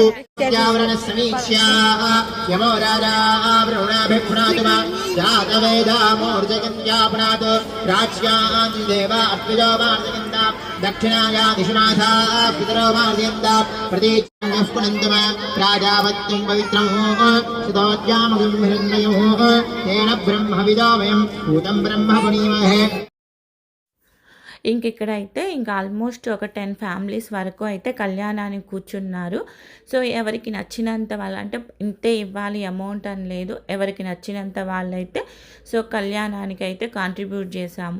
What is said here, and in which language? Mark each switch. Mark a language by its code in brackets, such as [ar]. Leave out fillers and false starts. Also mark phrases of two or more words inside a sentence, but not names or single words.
[sa] पर्यावरणः समीक्ष्या यमो राजा वरुणाभिप्रातुमा जातवेदामूर्जगन्त्यापनात् राज्यान् देव अद्विजो मार्जयन्ता दक्षिणाया दिशनाथा पितरो मार्जयन्ता प्रतीच्यः पुनन्तमा प्राजापत्यं पवित्रं सुतोद्यामगं हिरण्मयोः तेन ब्रह्मविदो वयं भूतं ब्रह्म पुनीमहे. [te] ఇంక ఇక్కడ అయితే ఇంకా ఆల్మోస్ట్ ఒక 10 ఫ్యామిలీస్ వరకు అయితే కళ్యాణానికి కూర్చున్నారు. సో ఎవరికి నచ్చినంత వాళ్ళు, అంటే ఇంతే ఇవ్వాలి అమౌంట్ అని లేదు, ఎవరికి నచ్చినంత వాళ్ళైతే సో కళ్యాణానికి అయితే కాంట్రిబ్యూట్ చేసాము.